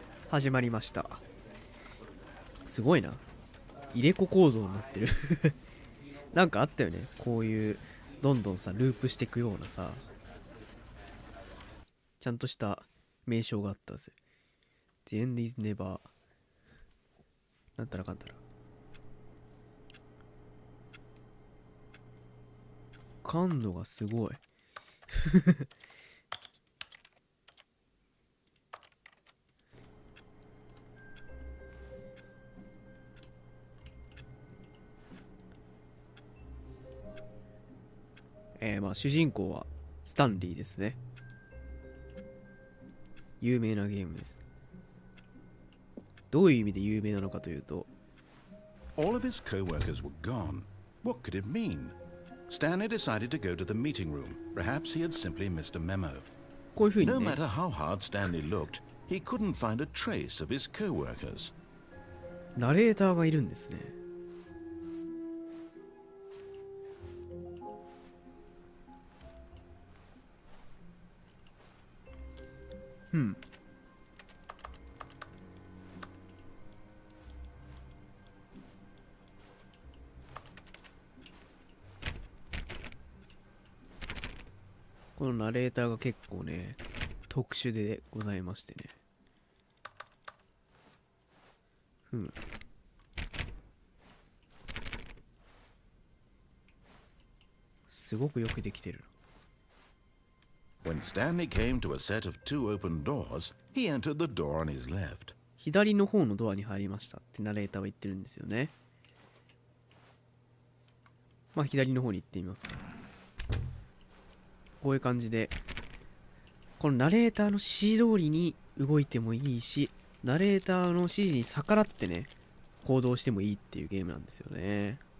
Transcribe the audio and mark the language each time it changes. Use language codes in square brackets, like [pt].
[ja] 始まりました。すごいな。入れ子構造になってるなんかあったよね、こういうどんどんさループしていくようなさ、ちゃんとした名称があったぜ。 [en] The end is never [ja] なんたらかんたら。感度がすごい主人公はスタンリーですね。有名なゲームです。どういう意味で有名なのかというと、 [en] All of his co-workers were gone. What could it mean? Stanley decided to go to the meeting room. Perhaps he had simply missed a memo. [ja] こういう風に [en] No [ja] ね、 [en] matter how hard Stanley looked, he couldn't find a trace of his co-workers. [ja] ナレーターがいるんですね。このナレーターが結構ね、特殊でございましてね。すごくよくできてる。 [en] When Stanley came to a set of two open doors, he entered the door on his left. [ja] 左の方のドアに入りましたってナレーターは言ってるんですよね。まあ左の方に行ってみますか。こういう感じで、このナレーターの指示通りに動いてもいいし、ナレーターの指示に逆らってね、行動してもいいっていうゲームなんですよね。